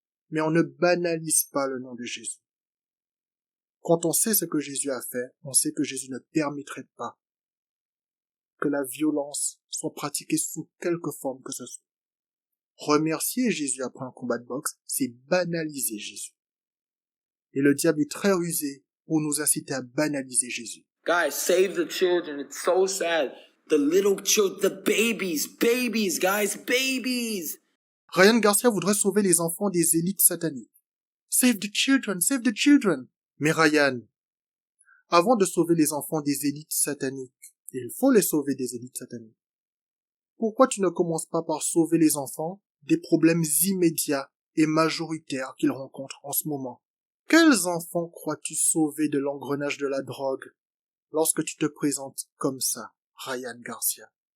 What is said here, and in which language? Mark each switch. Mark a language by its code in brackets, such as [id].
[fr] Mais on ne banalise pas le nom de Jésus. Quand on sait ce que Jésus a fait, on sait que Jésus ne permettrait pas que la violence soit pratiquée sous quelque forme que ce soit. Remercier Jésus après un combat de boxe, c'est banaliser Jésus. Et le diable est très rusé pour nous inciter à banaliser Jésus. [en] Guys, save the children. It's so sad. The little children, the babies, guys, babies. [fr] Ryan Garcia voudrait sauver les enfants des élites sataniques. [en] Save the children, save the children. [fr] Mais Ryan, avant de sauver les enfants des élites sataniques, il faut les sauver des élites sataniques. Pourquoi tu ne commences pas par sauver les enfants des problèmes immédiats et majoritaires qu'ils rencontrent en ce moment? Quels enfants crois-tu sauver de l'engrenage de la drogue lorsque tu te présentes comme ça, Ryan Garcia?